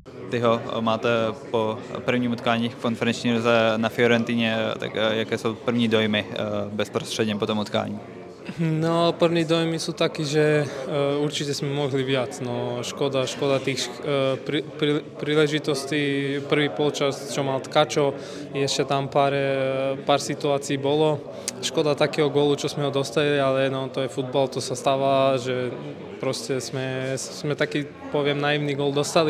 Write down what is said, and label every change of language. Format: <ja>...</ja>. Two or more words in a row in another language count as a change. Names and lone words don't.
<cs>Tyho máte po prvním utkání v konferenční lize na Fiorentině, tak jaké jsou první dojmy bezprostředně po tom utkání?</cs> <sk>No,</sk> <cs>první dojmy</cs> <sk>sú takí, že určite sme mohli viac. No, škoda tých príležitostí. Prvý polčas, čo mal Tkačo, ešte tam pár situácií bolo. Škoda takého gólu, čo sme ho dostali, ale no, to je futbal, to sa stáva, že proste sme taký, poviem, naivný gól dostali.</sk>